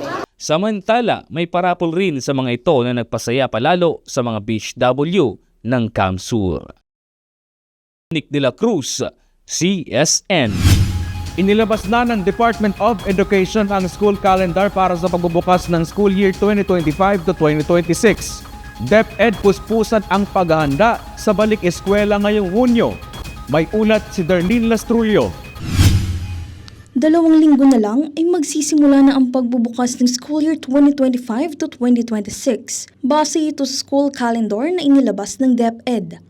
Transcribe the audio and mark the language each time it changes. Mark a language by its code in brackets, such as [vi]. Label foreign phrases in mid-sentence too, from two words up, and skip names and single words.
[bik] Samantala, may parapol rin sa mga ito na nagpasaya palalo sa mga BHW ng Kamsur. Nick de la Cruz, CSN. [tl] Inilabas na ng Department of Education ang [en] school calendar [tl] para sa pagbubukas ng [en] school year [tl] 2025 to 2026. DepEd puspusan ang paghahanda sa balik eskwela ngayong Hunyo. May ulat si Darlene Lastrullo. 2 linggo na lang ay magsisimula na ang pagbubukas ng [en] school year [tl] 2025 to 2026. Base ito sa [en] school calendar [tl] na inilabas ng DepEd.